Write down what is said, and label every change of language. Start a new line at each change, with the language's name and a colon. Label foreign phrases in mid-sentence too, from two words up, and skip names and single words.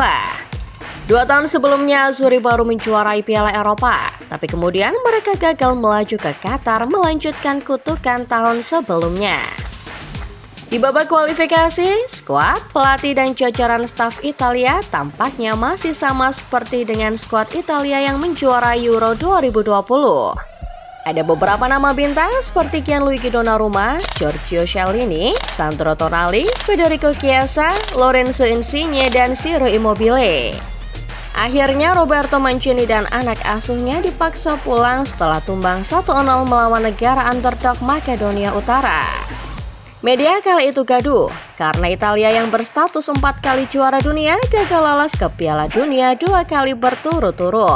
Indonesian: 2 tahun sebelumnya, Azzurri baru menjuarai Piala Eropa, tapi kemudian mereka gagal melaju ke Qatar melanjutkan kutukan tahun sebelumnya. Di babak kualifikasi, skuad, pelatih, dan jajaran staf Italia tampaknya masih sama seperti dengan skuad Italia yang menjuarai Euro 2020. Ada beberapa nama bintang seperti Gianluigi Donnarumma, Giorgio Chiellini, Sandro Tonali, Federico Chiesa, Lorenzo Insigne, dan Ciro Immobile. Akhirnya Roberto Mancini dan anak asuhnya dipaksa pulang setelah tumbang 1-0 melawan negara underdog Makedonia Utara. Media kali itu gaduh karena Italia yang berstatus 4 kali juara dunia gagal lolos ke Piala Dunia 2 kali berturut-turut.